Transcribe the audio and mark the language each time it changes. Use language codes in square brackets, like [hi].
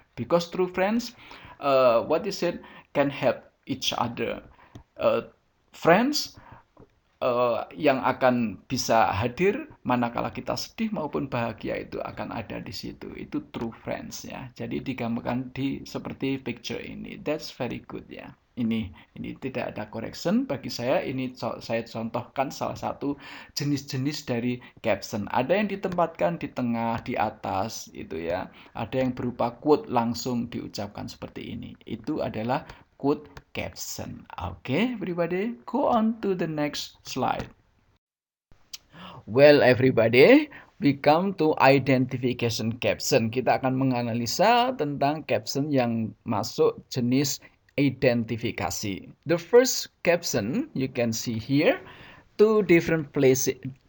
[en] Because true friends, what is it, can help each other. [id] Friends yang akan bisa hadir manakala kita sedih maupun bahagia itu akan ada di situ. Itu true friends, ya. Jadi digambarkan seperti picture ini. [en] That's very good, ya. [id] Ini tidak ada correction bagi saya. Ini saya contohkan salah satu jenis-jenis dari caption. Ada yang ditempatkan di tengah, di atas, itu ya. Ada yang berupa quote langsung diucapkan seperti ini. Itu adalah quote caption. [en] Okay, everybody, go on to the next slide. Well, everybody, we come to identification caption. [id] Kita akan menganalisa tentang caption yang masuk jenis identifikasi. [en] The first caption you can see here, two different phases.